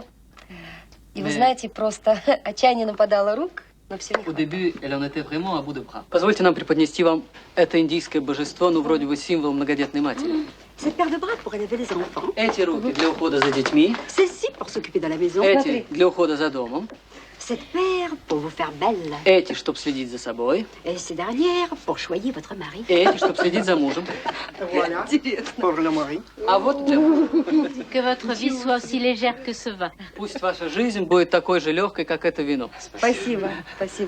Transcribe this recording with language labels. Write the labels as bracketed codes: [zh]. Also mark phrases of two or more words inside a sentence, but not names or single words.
[ru] И вы знаете, просто отчаяние нападало рук, но все не хватало. Позвольте нам преподнести вам это индийское божество, ну, вроде бы символ многодетной матери. Эти руки для ухода за детьми. Эти для ухода за домом. [fr] Cette paire pour vous faire belle. [ru] Эти, чтобы следить за собой. [fr] Et ces dernières pour choyer votre mari. [ru] Эти, чтобы следить за мужем. [fr] Voilà. Pour le mari. [ru] А вот для мужа. [fr] Que votre vie soit aussi légère que ce vin. [ru] Пусть ваша жизнь будет такой же легкой, как это вино. Спасибо, спасибо.